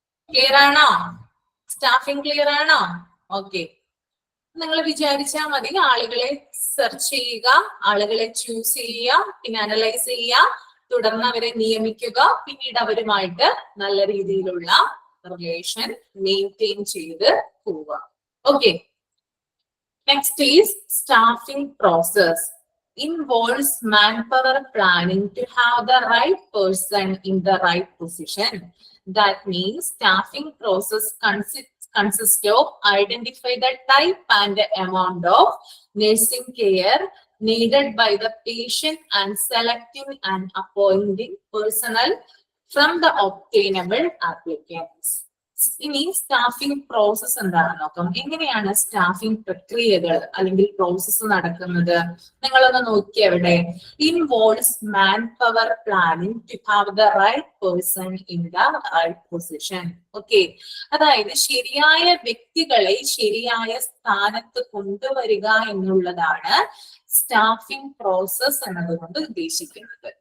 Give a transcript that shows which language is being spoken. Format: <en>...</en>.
<ml>Clear ആണോ? Staffing clear ആണോ? Okay, നിങ്ങൾ വിചാരിച്ചാൽ മതി, ആളുകളെ സെർച്ച് ചെയ്യുക, ആളുകളെ ചൂസ് ചെയ്യുക, പിന്നെ അനലൈസ് ചെയ്യുക, തുടർന്ന് അവരെ നിയമിക്കുക, പിന്നീട് അവരുമായിട്ട് നല്ല രീതിയിലുള്ള റിലേഷൻ മെയിൻറ്റെയിൻ ചെയ്ത് പോവുക.</ml> <en>Okay, next is staffing process. Involves manpower planning to have the right person in the right position. That means staffing process consists of identify the type and the amount of nursing care needed by the patient and selecting and appointing personnel from the obtainable applicants.</en> <ml>ഇനി staffing process എന്താണെന്ന് നോക്കാം. എങ്ങനെയാണ് staffing പ്രക്രിയകൾ അല്ലെങ്കിൽ process നടക്കുന്നത്? നിങ്ങളൊന്ന് നോക്കിയ എവിടെ?</ml> <en>Involves manpower planning to have the right person in the right position.</en> <ml>Okay, അതായത് ശരിയായ വ്യക്തികളെ ശരിയായ സ്ഥാനത്ത് കൊണ്ടുവരിക എന്നുള്ളതാണ് സ്റ്റാഫിംഗ് പ്രോസസ് എന്നതുകൊണ്ട് ഉദ്ദേശിക്കുന്നത്.</ml>